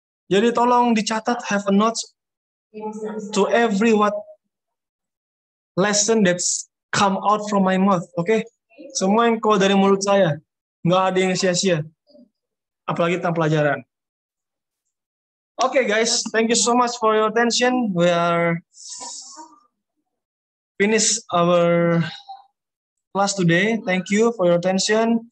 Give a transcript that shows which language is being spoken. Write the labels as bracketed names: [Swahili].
[Indonesian] Jadi tolong dicatat, [English] have a notes to every what lesson that's come out from my mouth, oke? [Indonesian] Semua yang keluar dari mulut saya, nggak ada yang sia-sia, apalagi tentang pelajaran. [English] Oke guys, thank you so much for your attention. We are finish our class today. Thank you for your attention.